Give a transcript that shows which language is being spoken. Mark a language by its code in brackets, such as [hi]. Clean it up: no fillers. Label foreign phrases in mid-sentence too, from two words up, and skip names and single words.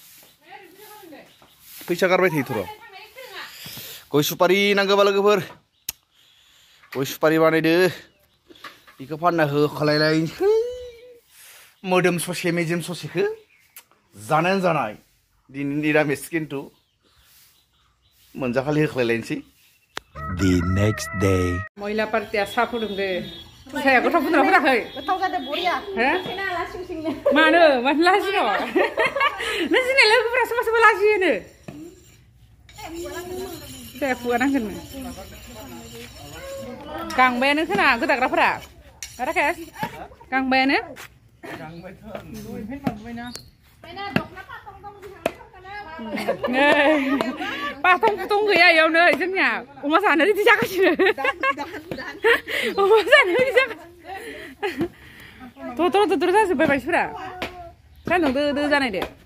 [brx] फैसा गारबाय थायोथ' र' गय सुपारि नांगौबा लोगोफोर गय सुपारि बानायदो बेखौ फानना होखालायलायनोसै मोदोम ससे मेजेम ससेखौ जानायानो जानाय दिनै निरामिस खिन्थु मोनजाखालि होख्लायलायनोसै [en] The next day. [brx] महिला पार्टिया साहा फुदुंदो साहाया गोथाव फुदुंना फुदाखै गोथाव जादों बरिया मानो लाजिन' नों जोंनि लोगोफोरा सोरबा सोरबा लाजियोनो जाया खुगा नांगोन गांबायानो खोना गोदाग्राफोरा राकेश गांबायानो पाथं फुथं गैया इयावनो जोंनिया अमा जानो रेडि जागासिनो अमा जानो रेडि जागासिनो दर जाजोब्बाय मानसिफोरा सान्दुं दो जानायदो